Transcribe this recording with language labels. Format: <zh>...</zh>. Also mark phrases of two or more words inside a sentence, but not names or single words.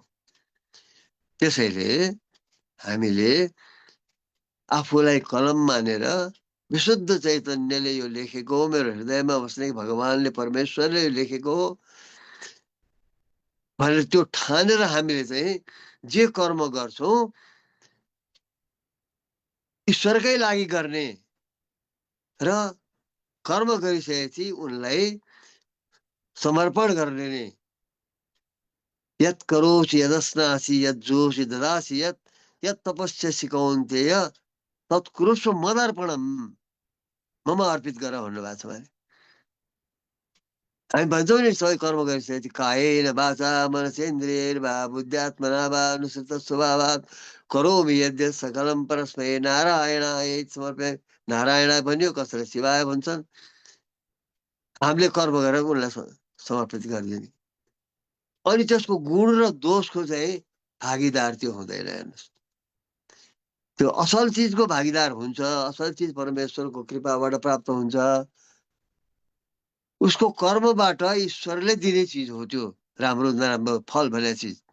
<ne>त्यसैले हामीले आफूलाई कलम मानेर विशुद्ध चैतन्यले यो लेखेको हो, मेरो हृदयमा बस्ने भगवानले परमेश्वरले लेखेको हो भनेर त्यो ठानेर हामीले चाहिँ जे कर्म गर्छौँ ईश्वरकै लागि गर्ने र कर्म गरिसकेपछि उनलाई समर्पण गर्ने नै।</ne> <sa>यत् करोसि यदस्नासि यज्जोसि ददासि यत् तपस्यसि कौन्तेय तत्कुरुष्व मदर्पणम,</sa> <ne>मम अर्पित गर भन्नुभएको छ। भने हामी भन्छौँ नि सबै कर्म गरिसकेपछि</ne> <sa>कायेन वाचा मनसेन्द्रियैर्वा बुद्ध्यात्मना वा अनुसृत स्वभावात् करोमि यद्यत् सकलं परस्मै नारायणाय समर्पयामि।</sa> <ne>नारायणाय भन्यो, कसैले शिवाय भन्छन्। हामीले कर्म गरेर उनलाई समर्पित गरिदिने। अनि त्यसको गुण र दोषको चाहिँ भागीदार त्यो हुँदैन। हेर्नुहोस्, त्यो असल चिजको भागीदार हुन्छ। असल चिज परमेश्वरको कृपाबाट प्राप्त हुन्छ। उसको कर्मबाट ईश्वरले दिने चिज हो त्यो राम्रो नराम्रो फल भन्ने चिज।</ne>